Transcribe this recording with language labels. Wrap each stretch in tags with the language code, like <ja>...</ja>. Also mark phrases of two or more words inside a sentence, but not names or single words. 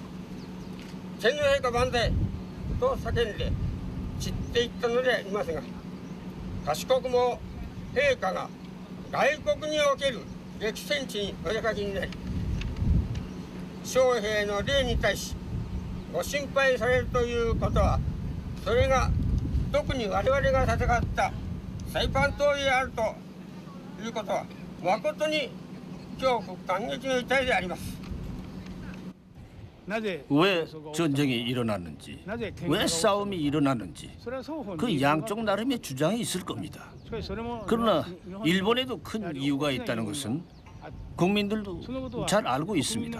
<ja>天皇陛下万歳と叫んで散っていったのでありますが、賢くも陛下が外国における激戦地にお出かけになり、将兵の霊に対しご心配されるということは、それが特に我々が戦ったサイパン島であるということは誠に恐怖感激の痛いであります。</ja> <ko>왜 전쟁이 일어났는지, 왜 싸움이 일어났는지 그 양쪽 나름의 주장이 있을 겁니다. 그러나 일본에도 큰 이유가 있다는 것은 국민들도 잘 알고 있습니다.</ko>